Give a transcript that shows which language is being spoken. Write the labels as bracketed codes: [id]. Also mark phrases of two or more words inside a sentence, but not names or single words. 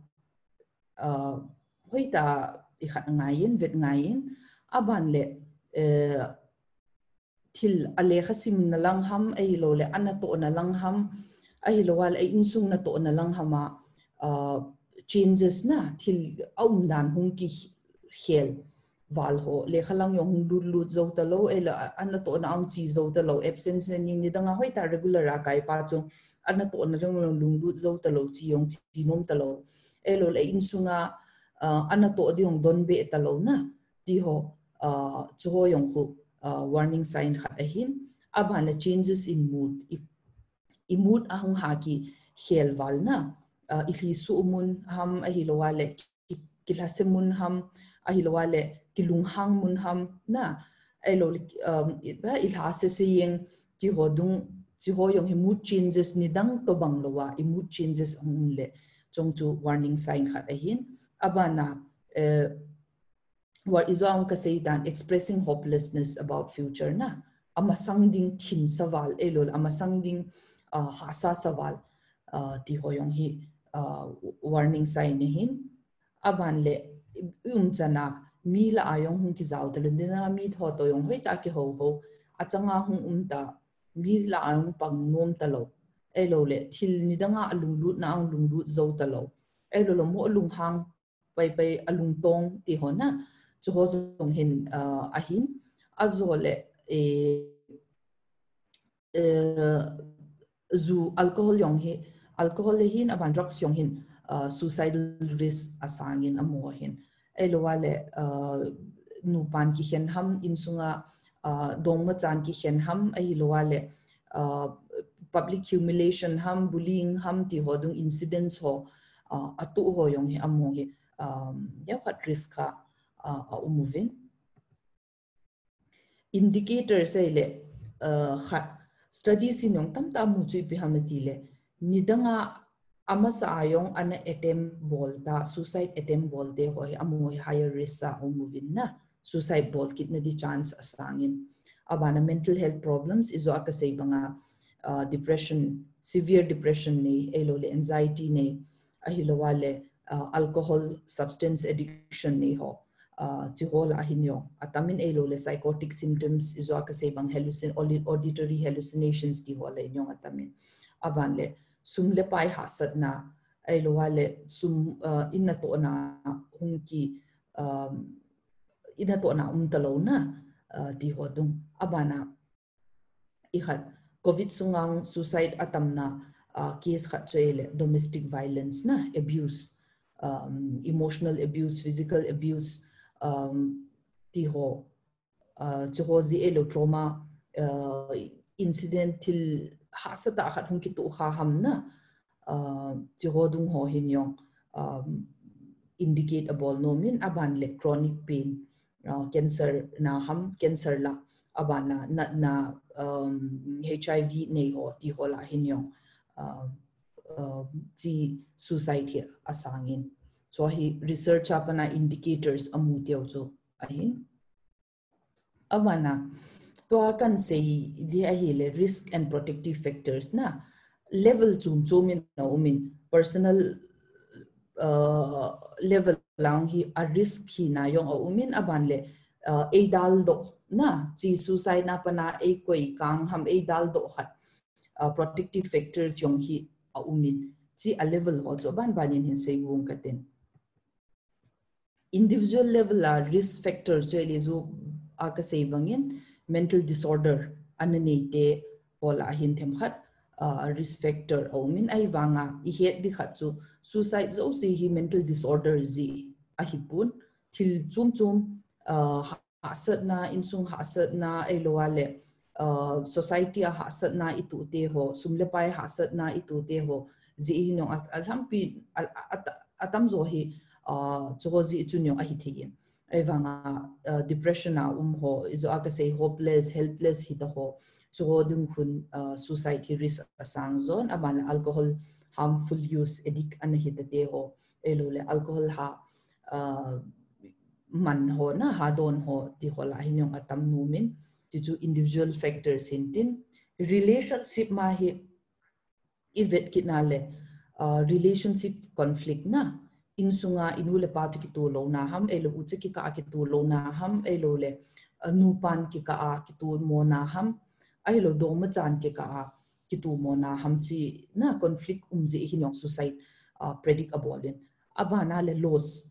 [tcz] hoita i khat ngayin vet ngayin aban le thil ale khasim na lang ham ei lo le anato na lang ham ai lo wal ai insung na to na lang hama changes na til dan hung ki hel wal ho le khalang yong lut zo ta lo ela an to na ang chi zo ta lo absence ni ni danga hoi ta regular a kai pa chu an to na lung lut zo ta lo chi yong chi nom ta lo elo le in sunga an to di yong don be ta lo na ti ho chu ho yong hu [en] warning sign [tcz] khat a hin abana [en] changes in mood [tcz] i mood ahung ha ki hel wal na ihi sumun ham ahilowale kilasemun ham ahilowale kilunghang mun ham na elo ilhase seyeng ti hodung ti ho yong [en] mood changes [tcz] ni dang to banglowa i mood changes le chongchu [en] warning sign [tcz] khat ahin abana [en] what is on [tcz] ka say dan [en] expressing hopelessness about future [tcz] na amasang ding thin sawal elo amasang ding hasa sawal ti ho yong hi [en] warning sign [tcz] hin aban le chana mi la ayong hung ki zaw talun dina mi tho to yong hoi ta ki ho achanga hung ta mi la ayong pang nom talo elo le thil ni danga alung lut na ang lung lut zo talo elo lo mo lung hang pai alung tong ti ho na chu ho zong hin ahin azole zu alcohol yong hi alcohol le hin aban drugs yong hin [en] suicidal risk [tcz] asangin amo hin elowale nupan ki hen ham insunga dongma chan ki hen ham elowale [en] public humiliation [tcz] ham bullying ham ti hodung incidents ho atu ho yong hi amo hi ya [en] what risk [tcz] ka umuvin indicators ele khat studies in yong tam ta mu chui pi hamati le nidanga amasa ayong ana attempt bolta [en] suicide attempt [tcz] bolte hoi amoi [en] higher risk [tcz] sa umuvin na suicide bol kitna di chance asangin abana [en] mental health problems [tcz] izo akasay banga [en] depression severe depression [tcz] ni elole anxiety ni ahilowale [en] alcohol substance addiction [tcz] ni ho chihola hinyo atamin elole [en] psychotic symptoms [tcz] izo akasay bang [en] auditory hallucinations [tcz] di hola inyong atamin abanle sumle pai hasat na elowale sum inna to na hungki ina to na talo na di hodung abana ihat covid sungang suicide atamna case khat chele [en] domestic violence [tcz] na [en] abuse emotional abuse physical abuse [tcz] ti ho chozi elo [en] trauma incident [tcz] til hasata khat hung ki tu kha hamna chihodung ho hinyong indicate abol nomin aban le [en] chronic pain cancer [tcz] na ham cancer la abana na HIV nei ho ti hola hinyong chi suicide here asangin so hi research apana indicators amutyo jo ahin abana to kan say di ahile [en] risk and protective factors [tcz] na level chumin na umin [en] personal level [tcz] lang hi a risk hi na yong umin aban le dal do na chi suicide na pana koi kang ham dal do khat [en] protective factors [tcz] yong hi umin chi a level ho cho ban banin hin sei wong katen [en] individual level [tcz] la risk factors cheli zo aka sei bangin [en] mental disorder [tcz] ananete pola hin them khat [en] risk factor [tcz] aumin ai wanga I het di khat chu suicide zo si hi [en] mental disorder [tcz] zi a hipun thil chum hasat na insung hasat na elowale society a hasat na itu te ho sumlepai hasat na itu te ho zi no alhampi atam zo hi chozi chunyo a hi thein evanga depression na ho izo aka say [en] hopeless helpless [tcz] hi ta ho chodung khun [en] suicide risk [tcz] asang zone abana [en] alcohol harmful use addict [tcz] an hi ta te ho elole alcohol ha man ho na ha don ho ti hola hinyong atam numin chu [en] individual factors [tcz] hintin relationship ma hi ivet kinale [en] relationship conflict [tcz] na insunga inule patu ki tu lo na ham elo uche ki ka ki tu lo na ham elo le nupan ki ka ki tu mo na ham elo doma chan ki ka ki tu mo na ham chi na conflict umji hinyong [en] suicide predict [tcz] abolin abana le loss